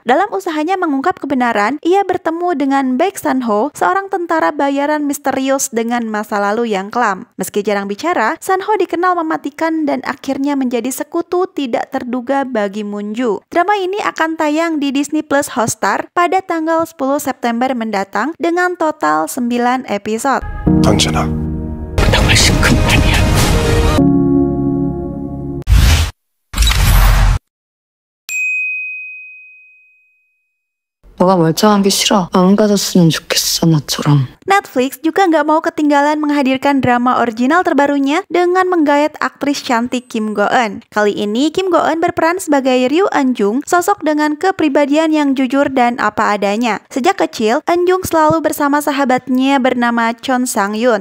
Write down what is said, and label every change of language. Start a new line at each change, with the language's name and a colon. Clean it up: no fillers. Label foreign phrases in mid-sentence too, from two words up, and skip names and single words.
Indonesian: Dalam usahanya mengungkap kebenaran, ia bertemu dengan Baek San-ho, seorang tentara bayaran misterius dengan masa lalu yang kelam. Meski jarang bicara, San-ho dikenal mematikan dan akhirnya menjadi sekutu tidak terduga bagi Moon-ju. Drama ini akan tayang di Disney Plus Hotstar pada tanggal 10 September mendatang dengan total 9 episode.
Korean: 당신아, 나 훨씬 큰 판이야. 너가 멀쩡한 게 싫어. 안 가졌으면 좋겠어, 나처럼.
Indonesian: Netflix juga nggak mau ketinggalan menghadirkan drama original terbarunya dengan menggayat aktris cantik Kim Go-eun. Kali ini Kim Go-eun berperan sebagai Ryu Eun-jung, sosok dengan kepribadian yang jujur dan apa adanya. Sejak kecil, Eun-jung selalu bersama sahabatnya bernama Chon Sang-yoon.